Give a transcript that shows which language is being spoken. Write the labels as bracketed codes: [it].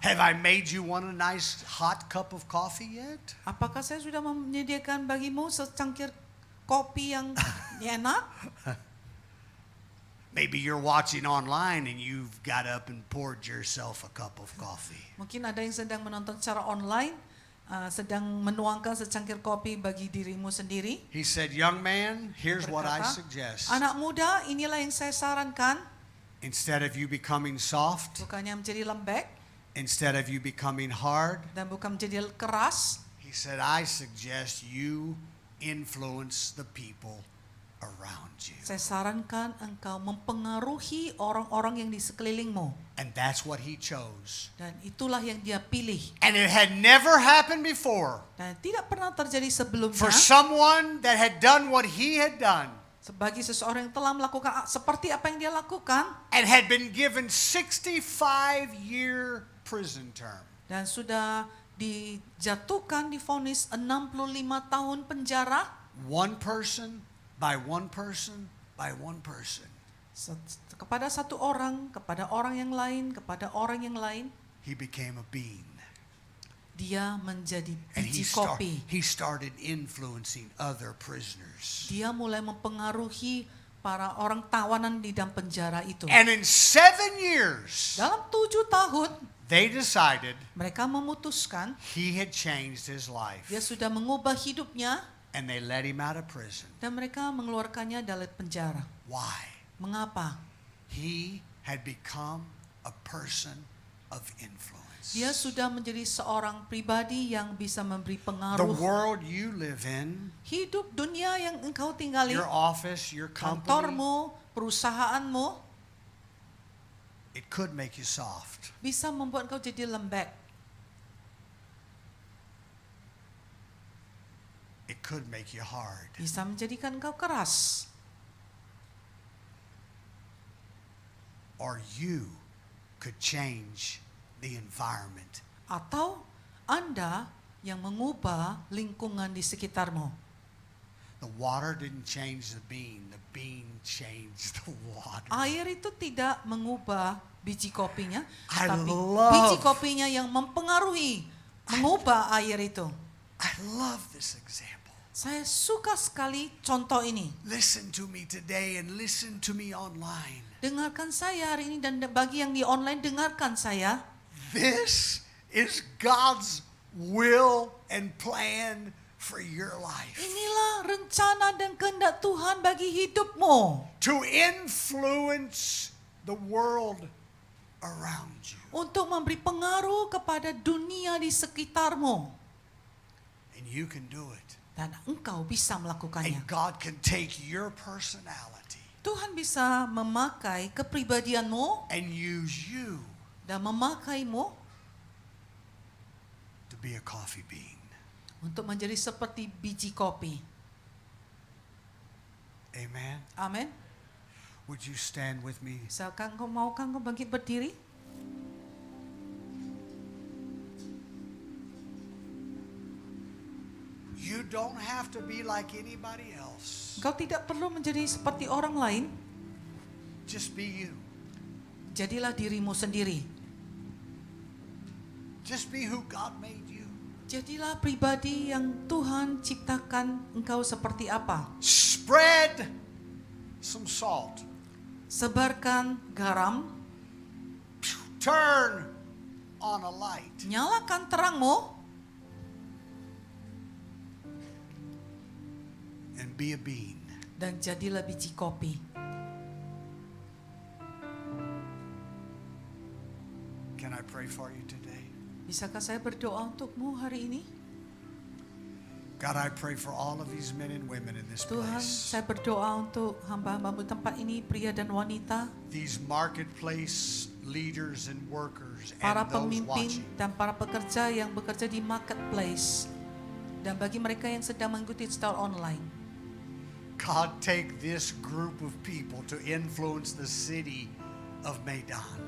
[en] Have I made you want a nice hot cup of coffee yet? [id] Apakah saya sudah menyediakan bagimu secangkir kopi yang enak? [en] Maybe you're watching online and you've got up and poured yourself a cup of coffee. [id] Mungkin ada yang sedang menonton secara online, sedang menuangkan secangkir kopi bagi dirimu sendiri. [en] He said, young man, here's what I [id] Berkata, [en] suggest. [id] anak muda, inilah yang saya sarankan. [en] Instead of you becoming soft, [id] Bukannya menjadi lembek [en] instead of you becoming hard, [id] dan bukan menjadi keras. [en] he said, I suggest you influence the people around you. [id] Saya sarankan engkau mempengaruhi orang-orang yang di sekelilingmu. [en] And that's what he chose. [id] Dan itulah yang dia pilih. [en] And it had never happened before [id] Dan tidak pernah terjadi sebelumnya. [en] for someone that had done what he had done. [id] Bagi seseorang yang telah melakukan seperti apa yang dia lakukan [en] and had been given 65-year prison term. [id] dan sudah dijatuhkan divonis 65 tahun penjara, [en] One person by one person by one person. [id] kepada satu orang, kepada orang yang lain, kepada orang yang lain, [en] He became a bean. [id] dia menjadi [en] And [id] biji kopi. [en] he started influencing other prisoners. [id] Dia mulai mempengaruhi para orang tawanan di dalam penjara itu. [en] And in 7 years, [id] Dalam 7 tahun, [en] they decided [id] mereka memutuskan [en] he had changed his life. [id] dia sudah mengubah hidupnya [en] And they let him out of prison. [id] dan mereka mengeluarkannya dari penjara. [en] Why? [id] Mengapa? [en] He had become a person of influence. [id] Dia sudah menjadi seorang pribadi yang bisa memberi [en] The [id] pengaruh. [en] world you live in, [id] Hidup dunia yang engkau tinggali, [en] your office, your company, [id] kantormu, perusahaanmu, [en] it could make you soft. [id] bisa membuat engkau jadi lembek. [en] It could make you hard. [id] Bisa menjadikan engkau keras. [en] Or you could change the environment. [id] Atau Anda yang mengubah lingkungan di sekitarmu. [en] The water didn't change the bean changed the water. [id] Air itu tidak mengubah biji kopinya, [en] I [id] tapi [en] love- [id] biji kopinya yang mempengaruhi, mengubah air itu. [en] I love this example. [id] Saya suka sekali contoh ini. [en] Listen to me today and listen to me online. [id] Dengarkan saya hari ini dan bagi yang di online dengarkan saya. [en] This is God's will and plan for your life. [id] Inilah rencana dan kehendak Tuhan bagi hidupmu. [en] To influence the world around you. [id] Untuk memberi pengaruh kepada dunia di sekitarmu. [en] And you can do it. [id] Dan engkau bisa melakukannya. [en] And God can take your personality [id] Tuhan bisa memakai kepribadianmu [en] and use you [id] dan memakaimu [en] to be a coffee bean. [id] untuk menjadi seperti biji kopi. [en] Amen. [id] Amin. [en] Would you stand with me? [id] Misalkan maukah engkau bangkit berdiri? [en] You don't have to be like anybody else. [id] Engkau tidak perlu menjadi seperti orang lain. [en] Just be you. [id] Jadilah dirimu sendiri. [en] Just be who God made you. [id] Jadilah pribadi yang Tuhan ciptakan engkau seperti apa. [en] Spread some salt. [id] Sebarkan garam, [en] Turn on a light. [id] nyalakan terangmu, [en] And be a bean. [id] dan jadilah biji kopi. [en] Can I pray for you today? [id] Bisakah saya berdoa untukmu hari ini? [en] God, I pray for all of these men and women in this [id] Tuhan, [en] place. [id] saya berdoa untuk hamba-hambamu tempat ini, pria dan wanita, [en] These marketplace leaders and workers [id] para [en] and those [id] pemimpin [en] watching. [id] dan para pekerja yang bekerja di marketplace, dan bagi mereka yang sedang mengikuti secara online. [en] God, take this group of people to influence the city of Medan.